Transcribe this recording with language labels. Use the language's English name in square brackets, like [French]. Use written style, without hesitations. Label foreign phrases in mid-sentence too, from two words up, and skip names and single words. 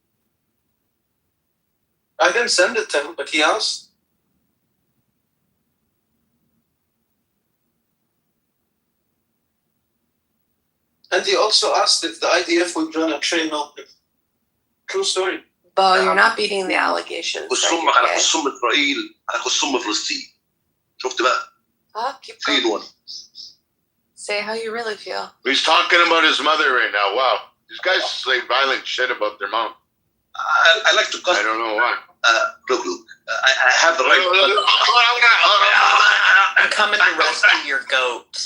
[English] I didn't send it to him, but he asked. And he also asked if the IDF would run a train on him. True story. Bo, you're not beating the allegations. [Arabic] خصومك على خصوم اسرائيل على خصوم فلسطين. شفت بقى؟ [English] Keep Feed going. one. Say how you really feel. He's talking about his mother right now. Wow. These guys say violent shit about their mom. I like to cuss. I don't know why. Look. I have the right. I'm coming to rescue your goats.